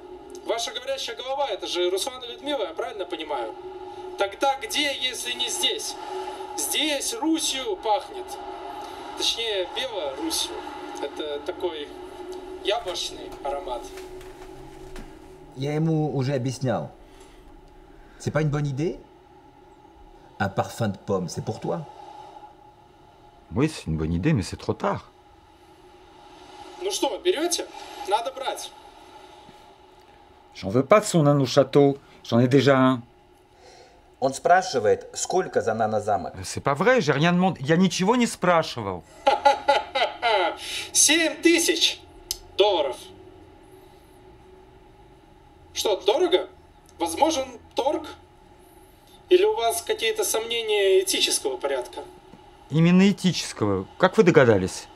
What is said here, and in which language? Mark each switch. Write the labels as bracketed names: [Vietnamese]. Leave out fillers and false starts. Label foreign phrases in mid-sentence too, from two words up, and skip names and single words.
[Russian] Ваша говорящая голова, это же Руслан и Людмила, я правильно понимаю? Тогда где, если не здесь? Здесь Русью пахнет. Точнее, Белорусью. Это такой яблочный аромат. Я ему уже объяснял. [French] C'est pas une bonne idée? Un parfum de pomme, c'est pour toi? Oui, c'est une bonne idée, mais c'est trop tard. [Russian] Ну что, берете? Надо брать. [French] J'en veux pas de son nain au château. J'en ai déjà un. [Russian] Он спрашивает, сколько за нанозамок. [French] C'est pas vrai, j'ai rien demandé. [Russian] Я ничего не спрашивал. 7000 долларов. Что, дорого? Возможен торг? Или у вас какие-то сомнения этического порядка? Именно этического. Как вы догадались?